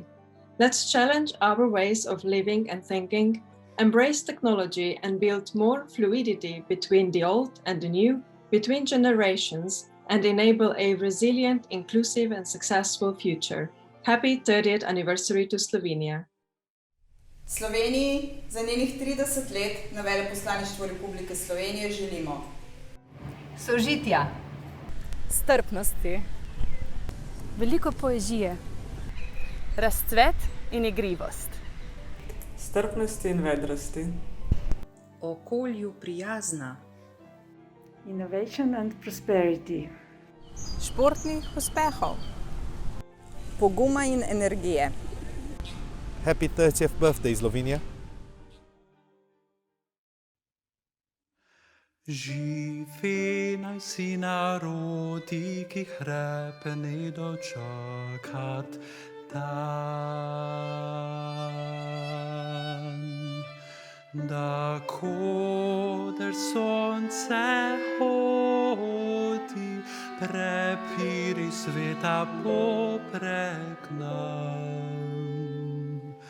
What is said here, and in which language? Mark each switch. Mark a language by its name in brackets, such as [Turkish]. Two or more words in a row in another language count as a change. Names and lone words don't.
[English] Let's challenge our ways of living and thinking, embrace technology and build more fluidity between the old and the new, between generations, and enable a resilient, inclusive and successful future. Happy 30th anniversary to Slovenia. [Slovenian] Sloveniji za njenih 30 let na veleposlaništvu Republike Slovenije želimo sožitja, strpnosti, veliko poezije, razcvet in igrivost, strpnosti in vedrosti, okolju prijazna, [English] innovation and prosperity, [Slovenian] športnih uspehov, poguma in energije. [English] Happy 30th birthday, Slovenia. [Slovenian] Živi naj si narodi, ki hrepeni dočakat dan. Da koder sonce hodi, prepiri sveta poprek nam.